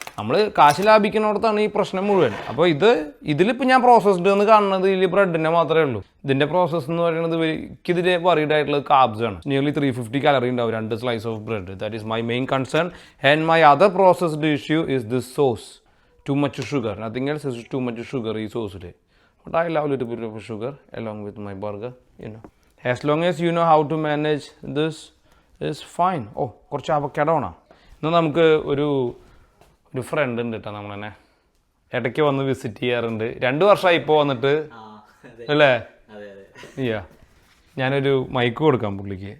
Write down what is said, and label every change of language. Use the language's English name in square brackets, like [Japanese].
[Malayalam] നമ്മൾ കാശ് ലാഭിക്കുന്നിടത്താണ് ഈ പ്രശ്നം മുഴുവൻ. അപ്പോൾ ഇതിലിപ്പോൾ ഞാൻ പ്രോസസ്ഡ് എന്ന് കാണുന്നത് ഇതിൽ ബ്രെഡിനെ മാത്രമേ ഉള്ളൂ. ഇതിൻ്റെ പ്രോസസ്സ് എന്ന് പറയുന്നത് എനിക്കിതിന് വറീഡ് ആയിട്ടുള്ളത് കാർബ്സ് ആണ്. [English] Nearly 350 calorie ഉണ്ടാവും 2 slice of bread. That is my main concern. And my other processed issue is this sauce. Too much sugar, nothing else, is too much sugar [Malayalam] ഈ സോസിൽ. [English] But I love a little bit of sugar along with my burger, you know. As long as you know how to manage this, is fine. [Malayalam] Oh, കുറച്ച് avocado ആണോ? എന്നാൽ നമുക്ക് ഒരു front ഉണ്ട് കേട്ടോ നമ്മളെന്നെ ഇടയ്ക്ക് വന്ന് വിസിറ്റ് ചെയ്യാറുണ്ട്. 2 വർഷമായി ഇപ്പോൾ വന്നിട്ട് അല്ലേ? യാ, ഞാനൊരു മൈക്ക് കൊടുക്കാം പുള്ളിക്ക്.